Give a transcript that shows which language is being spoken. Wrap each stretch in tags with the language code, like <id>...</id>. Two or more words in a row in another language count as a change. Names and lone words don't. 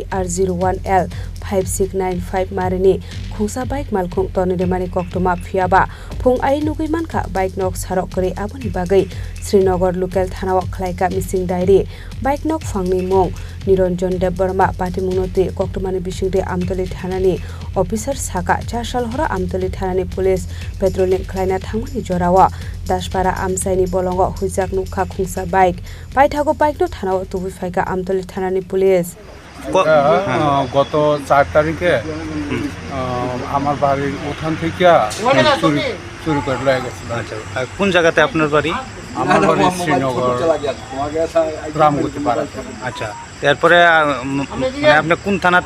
<trp>TR01L-5695 Marini Khungsa bike Malkhung toniremani koktoma phiaba phung ai nugui manka bike nok saro kore aboni bagai Srinagar local thana Tikhlaikha</trp> <en>missing diary</en> <trp>bike nok phangni mong Niranjan Dev Burma party munoti koktomani bisingde amtoli thanani officer saka Chasal Horo amtoli thanani</trp> <en>police patrolling</en> <trp>khlaina thangmani jorawa Dashpara amsaini bolongo hujak nukha Khungsa bike paithago bike no thanawo tubi phaika amtoli thanani police</trp> <bn>গত 4 তারিখে আমার বাড়ির উঠান থেকে চুরি করে লয়ে গেছিল। আচ্ছা কোন জায়গাতে আপনার বাড়ি? আমার বাড়ি শ্রীনগর গ্রামগতি পাড়া। আচ্ছা এরপরে মানে আপনি কোন থানাতে?</bn>